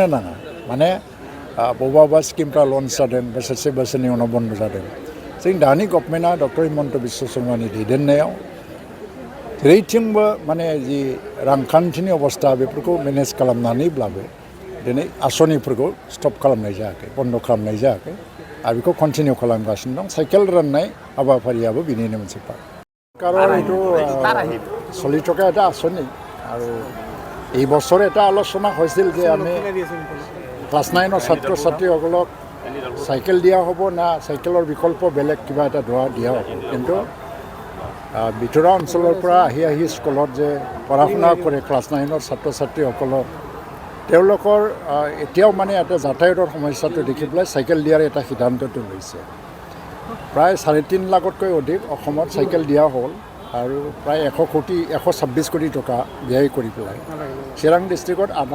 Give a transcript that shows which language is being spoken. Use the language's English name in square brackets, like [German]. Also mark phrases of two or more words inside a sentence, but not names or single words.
[Bodo] नाङा माने बबेबा स्किमफ्रा लन्च जादों बोसोरसे बोसोरनि उनाव बन्द जादों जों दानि गभर्नमेन्टआ डक्टर हिमन्त बिश्व शर्मानि दैदेननायाव जेरैथिंबो माने जि रांखान्थिनि अबस्था बेफोरखौ मेनेज खालामनानैब्लाबो दिनै आसनिफोरखौ स्टप खालामनाय जायाखै बन्द खालामनाय जायाखै आरो बेखौ कन्टिनिउ खालामगासिनो दं साइकेल राननाय हाबाफारियाबो बिनिनो मोनसे पार्ट कारण [Assamese] এইটো চলি থকা এটা আঁচনি আৰু এই বছৰ এটা আলোচনা হৈছিল যে আমি ক্লাছ 9 ছাত্ৰ ছাত্ৰীসকলক চাইকেল দিয়া হ'ব না চাইকেলৰ বিকল্প বেলেগ কিবা এটা দিয়া হ'ব কিন্তু ভিতৰুৱা অঞ্চলৰ পৰা আহি স্কুলত যে পঢ়া শুনা কৰে ক্লাছ 9 ছাত্ৰ ছাত্ৰীসকলক তেওঁলোকৰ এতিয়াও মানে এটা যাতায়াতৰ সমস্যাটো দেখি পেলাই চাইকেল দিয়াৰ এটা সিদ্ধান্তটো লৈছে প্ৰায় 3.5 লাখতকৈ অধিক অসমত চাইকেল দিয়া হ'ল আৰু প্ৰায় 126 কোটি টকা ব্যয় কৰি পেলাই চিৰাং ডিষ্ট্ৰিক্টত